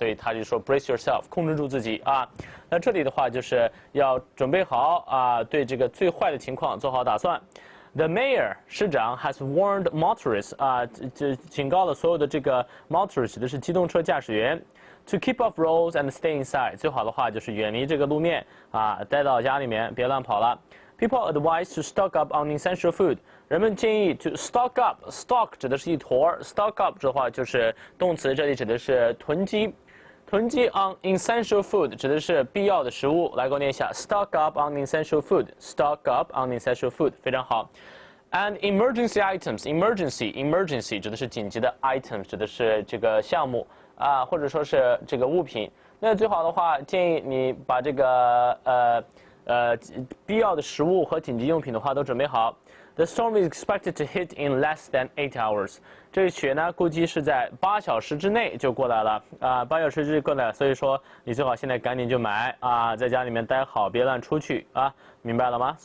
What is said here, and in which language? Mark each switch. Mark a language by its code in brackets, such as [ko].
[zh] 所以他就说 [en] Brace yourself， [zh] 控制住自己那这里的话就是要准备好对这个最坏的情况做好打算。 [en] The mayor [zh] 市长 [en] has warned motorists [zh] 就警告了所有的这个 motorists 指的是机动车驾驶员 [en] to keep off roads and stay inside [zh] 最好的话就是远离这个路面待到家里面别乱跑了。 [en] People are advised to stock up on essential food [zh] 人们建议 [en] to stock up [zh] stock 指的是一坨 stock up 的话就是动词，这里指的是囤积囤积 [en] on essential food [zh] 指的是必要的食物，来给我念一下 [en] stock up on essential food， [zh] stock up on essential food， 非常好。 [en] And emergency items， [zh] emergency 指的是紧急的 items， 指的是这个项目啊，或者说是这个物品。那最好的话，建议你把这个必要的食物和紧急用品的话都准备好。 [en] The storm is expected to hit in less than 8 hours。 [zh] 这个雪呢，估计是在8小时之内就过来了啊，8小时之内过来，所以说你最好现在赶紧就买啊，在家里面待好，别乱出去啊，明白了吗？